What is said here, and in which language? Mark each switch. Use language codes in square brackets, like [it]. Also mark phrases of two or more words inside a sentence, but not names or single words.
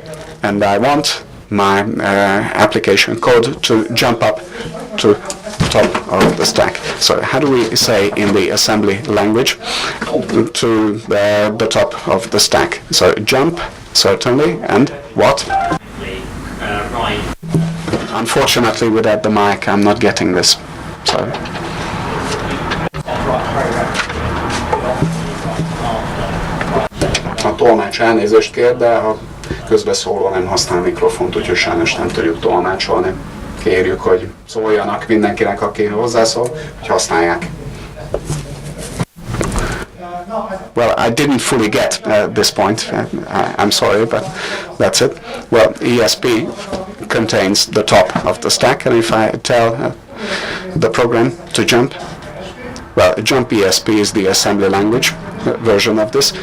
[en] And I want my application code to jump up to top of the stack. So how do we say in the assembly language to the top of the stack? So jump, certainly, and what? Unfortunately, without the mic, I'm not getting this. Sorry. [hu] A tolmács elnézést kér, de a közbeszóló nem használ mikrofont, úgyhogy sajnos nem tudjuk tolmácsolni. Kérjük, hogy szóljanak mindenkinek, aki hozzászól, hogy használják. [en] Well, I didn't fully get this point. I'm sorry, but that's it. Well, ESP contains the top of the stack, and if I tell the program to jump, well, jump ESP is the assembly language version of this.